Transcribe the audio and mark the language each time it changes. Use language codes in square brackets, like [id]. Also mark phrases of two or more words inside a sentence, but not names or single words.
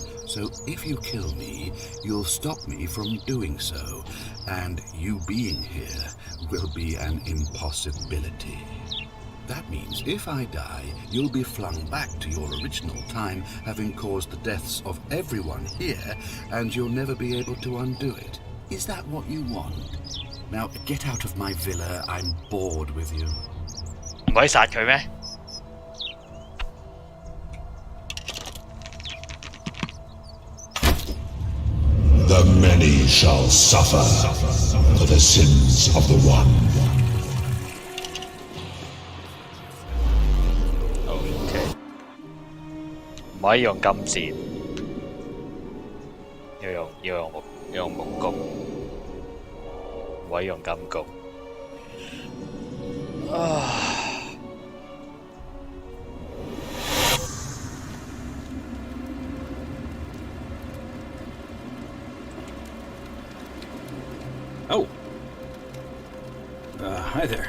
[en] So if you kill me, you'll stop me from doing so, and you being here will be an impossibility. That means if I die, you'll be flung back to your original time, having caused the deaths of everyone here, and you'll never be able to undo it. Is that what you want? Now, get out of my villa. I'm bored with you. [yue] 唔可以殺佢咩？ [en] The many shall suffer for the sins of the one. [yue] OK， 唔可以用金箭，要用木弓，唔可以用金弓。 [en] Oh. Hi there.